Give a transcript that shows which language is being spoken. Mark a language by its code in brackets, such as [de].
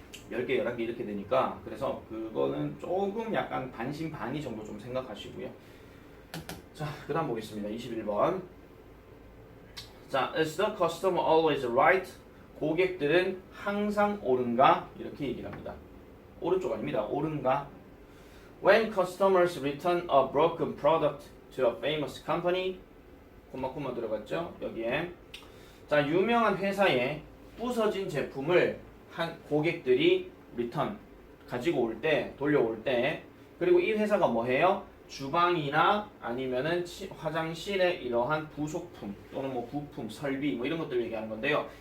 [ko] 10개, 11개 이렇게 되니까, 그래서 그거는 조금 약간 반신반의 정도 좀 생각하시고요. 자, 그 다음 보겠습니다. 21번. [en] 자, is the customer always right? [ko] 고객들은 항상 옳은가? 이렇게 얘기를 합니다. 오른쪽 아닙니다. 옳은가? [en] When customers return a broken product to a famous company, [ko] 콤마 들어갔죠? 여기에. 자, 유명한 회사에 부서진 제품을 한 고객들이 return, 가지고 올 때, 돌려올 때, 그리고 이 회사가 뭐 해요? 주방이나 아니면은 화장실의 이러한 부속품 또는 뭐 부품, 설비 뭐 이런 것들 얘기하는 건데요.